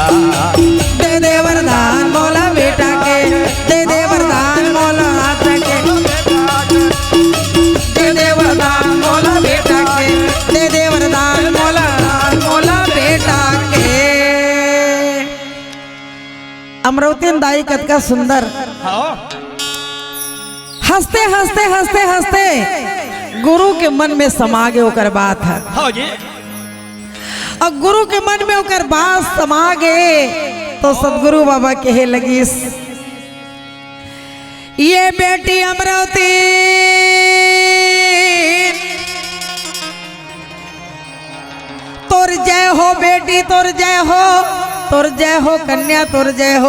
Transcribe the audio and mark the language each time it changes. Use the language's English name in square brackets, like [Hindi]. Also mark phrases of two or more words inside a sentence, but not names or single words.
[Chhattisgarhi] दे दे वरदान मोला बेटा के दे दे वरदान मोला बेटा के दे दे वरदान मोला बेटा के दे दे वरदान मोला बेटा के अमरावती दाई कतका सुंदर हाँ हंसते हंसते हंसते हंसते गुरु के मन में समा गए ओकर बात है हाँ जी और गुरु के मन में ओकर बात समा गए तो सदगुरु बाबा कहे लगी ये बेटी अमरावती तोर जय हो बेटी तोर जय हो कन्या तोर जय हो